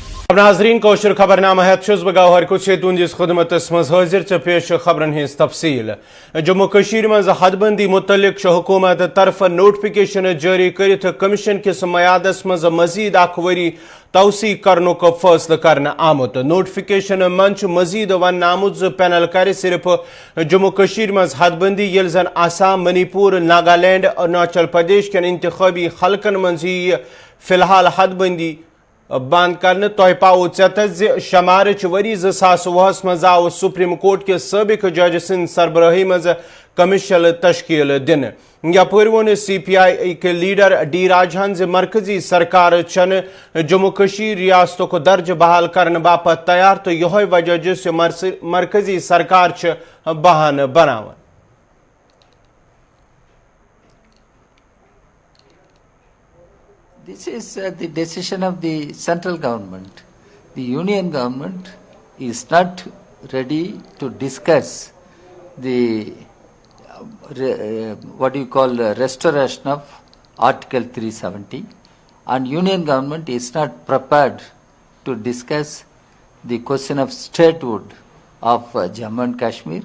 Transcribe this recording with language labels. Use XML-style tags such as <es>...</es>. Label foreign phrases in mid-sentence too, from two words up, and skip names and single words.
<ks>ناظرین کوشر خبرنامہ ہیت چھس بہ گوہر کچھ تہندس خدمتس مز حاضر چھ پیش خبرن ہز تفصیل جموں کشیر مز حد بندی متعلق حکومت طرف نوٹیفکیشن جاری کرت کمیشن کس میادس مز مزید اخ وری توسیع کرنک فیصلہ کرنا آمت نوٹیفکیشن من مزید ون آمت پینل کر صرف جموں کشیر مز حد بندی یل زن آسام منی پور ناگالینڈ اروناچل پردیش کن انتخابی حلقن مز فی الحال حد بندی بند کرنے تہ پاؤ ژےٚ شمارچ وری 2020 مز آو سپریم کورٹ کے سابق جج سند سربراہی مز کمیشن تشکیل دن یپر وون سی پی آئی کے لیڈر ڈی راجہن مرکزی سرکار چھ جموں کشیر ریاست کو درج بحال کرنے باپت تیار تو یہ وجہ جس مرکزی سرکار چھ بہان بناون</ks> <en>This is the decision of the central government. The union government is not ready to discuss the restoration of Article 370, and union government is not prepared to discuss the question of statehood of Jammu and Kashmir.</en>